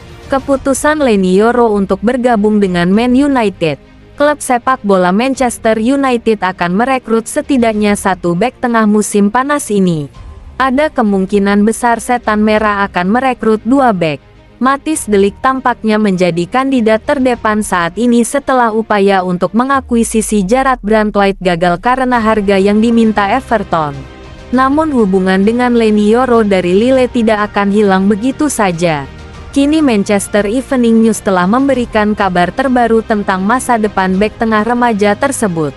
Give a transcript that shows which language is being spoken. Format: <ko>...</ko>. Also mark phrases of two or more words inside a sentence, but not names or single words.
<id>Keputusan Leny Yoro untuk bergabung dengan Man United. Klub sepak bola Manchester United akan merekrut setidaknya satu bek tengah musim panas ini. Ada kemungkinan besar Setan Merah akan merekrut dua bek. Matthijs de Ligt tampaknya menjadi kandidat terdepan saat ini setelah upaya untuk mengakuisisi Jarrad Branthwaite gagal karena harga yang diminta Everton. Namun hubungan dengan Leny Yoro dari Lille tidak akan hilang begitu saja. Kini Manchester Evening News telah memberikan kabar terbaru tentang masa depan bek tengah remaja tersebut.</id>